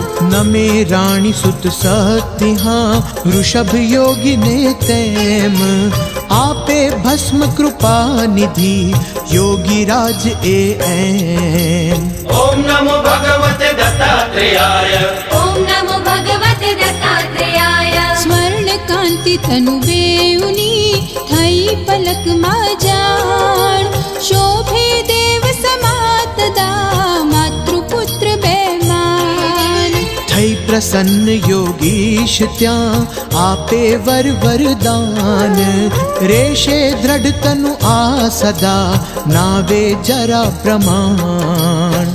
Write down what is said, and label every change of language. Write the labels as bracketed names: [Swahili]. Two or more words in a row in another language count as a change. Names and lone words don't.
[Gujarati] નમે રાણી સુત સત્યહાં ઋષભ યોગીને તેમ, આપે ભસ્મ કૃપા નિધિ યોગી રાજ એ એમ. [Sanskrit] ओम नमो भगवते दत्तात्रेयाय. ॐ नमो भगवते दत्तात्रेयाय. [Gujarati] સ્મરણ કાંતિ તનુ બેઉની થઈ પલકમાં જાણ, શોભે દેવ સમાતદા માતૃપુત્ર બેમાન. થઈ પ્રસન્ન યોગીશ ત્યાં આપે વર વરદાન, રેશે દ્રઢ તનુ આ સદા નાવે જરા પ્રમાણ.